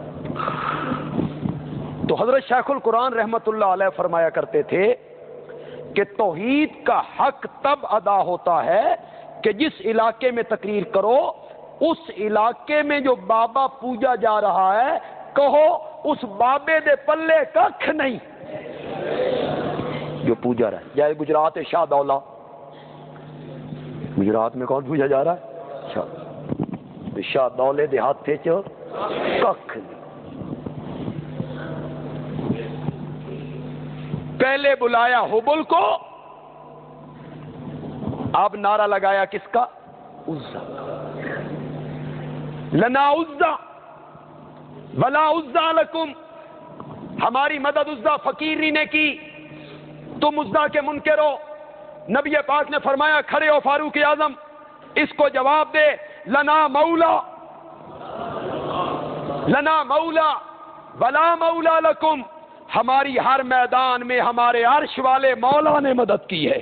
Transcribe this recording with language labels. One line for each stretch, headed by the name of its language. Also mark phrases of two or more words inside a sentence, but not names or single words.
Urdu: تو حضرت شیخ القرآن رحمت اللہ علیہ فرمایا کرتے تھے کہ توحید کا حق تب ادا ہوتا ہے کہ جس علاقے میں تقریر کرو اس علاقے میں جو بابا پوجا جا رہا ہے کہو
Punjabi: اس بابے دے پلے ککھ نہیں
Urdu: جو پوجا رہا ہے۔ جیسے گجرات ہے شاہ دولہ، گجرات میں کون پوجا جا رہا ہے؟
Punjabi: شاہ دولے دے ہاتھے چ ککھ نہیں۔
Urdu: پہلے بلایا حبل کو، اب نعرہ لگایا کس کا؟ عزا۔
Arabic: لنا عزا ولا عزا لکم،
Urdu: ہماری مدد عزا فقیری نے کی، تم عزا کے منکر ہو۔ نبی پاک نے فرمایا کھڑے ہو فاروق اعظم، اس کو جواب دے،
Arabic: لنا مولا ولا مولا لکم،
Urdu: ہماری ہر میدان میں ہمارے عرش والے مولا نے مدد کی ہے۔